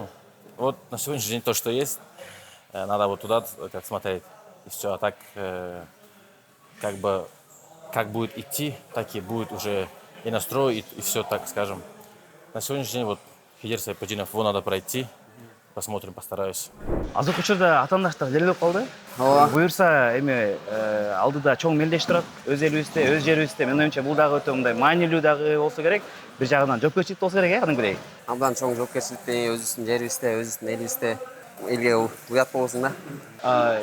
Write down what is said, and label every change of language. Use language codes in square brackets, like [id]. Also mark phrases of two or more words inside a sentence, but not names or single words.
[ru] Вот на сегодняшний день то, что есть, надо вот туда как смотреть. И все, а так, как бы, как будет идти, так и будет уже и настрой, и все, так скажем. На сегодняшний день вот Хидир Сайпудинов, его надо пройти. Посмотрим, постараюсь. [ky] Азыркы учурда атаандаштар делелеп калды. Ооба. Буюрса эми алдыда чоң мелдеш турат, өз элибизде, өз жерибизде. Менин оюмча бул дагы өтө мындай маанилүү дагы болсо керек. Бир жагынан жоопкерчилик болсо керек, кадимкидей. Абдан чоң жоопкерчиликти өзүбүздүн жерибизде, өзүбүздүн элибизде элге уят болбосун да.